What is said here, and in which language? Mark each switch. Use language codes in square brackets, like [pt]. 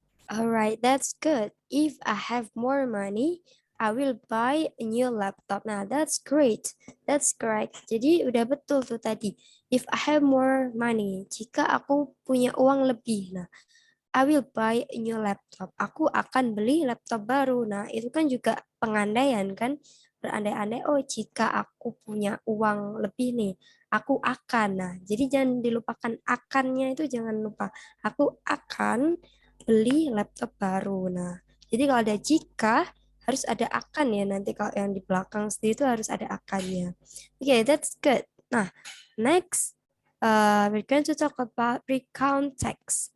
[en] Alright, that's good. If I have more money, I will buy a new laptop. [id] Nah, [en] that's great. That's correct. [id] Jadi udah betul tuh tadi. [en] If I have more money, [id] jika aku punya uang lebih. [en] Nah, I will buy a new laptop. [id] Aku akan beli laptop baru. Nah, itu kan juga pengandaian kan? Berandai-andai, oh jika aku punya uang lebih nih, aku akan. Nah, jadi jangan dilupakan akannya itu jangan lupa. Aku akan beli laptop baru. Nah, jadi kalau ada jika, harus ada akan ya. Nanti kalau yang di belakang sendiri itu harus ada akannya. [en] Oke, okay, that's good. Nah, next we're going to talk about recount text.